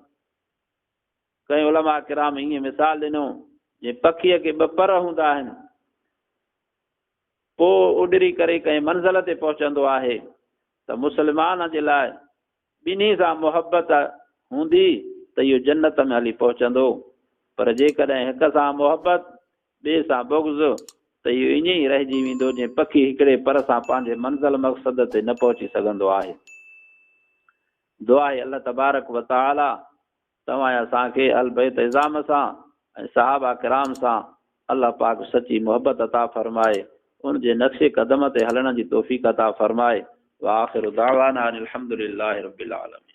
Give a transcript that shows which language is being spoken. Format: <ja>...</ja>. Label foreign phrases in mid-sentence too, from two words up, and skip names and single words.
<sd>कंहिं उलमा किराम ईअं मिसाल ॾिनो जीअं पखीअ खे ॿ पर हूंदा आहिनि, पोइ उॾरी करे कंहिं मंज़िल ते पहुचंदो आहे, त मुस्लमान जे लाइ ॿिन्ही सां मुहबत हूंदी त इहो जन्नत में हली पहुचंदो। पर जेकॾहिं हिक सां मुहबत ॿिए सां बुग़्ज़ त इहो ईअं ई रहिजी वेंदो जीअं पखी हिकिड़े पर सां पंहिंजे मंज़िल मक़सद ते न पहुची सघंदो आहे। दुआ आहे</sd> <ar>الله تبارك وتعالى</ar> <sd>तव्हां असांखे अहल बैत इज़ाम सां ऐं सहाबा किराम सां अल्लाह पाक सची मुहबत अता फरमाए, उन जे नक्शे कदम ते हलण जी तौफ़ीक़ अता फरमाए।</sd> <ar>وآخر دعوانا أن الحمد لله رب العالمين.</ar>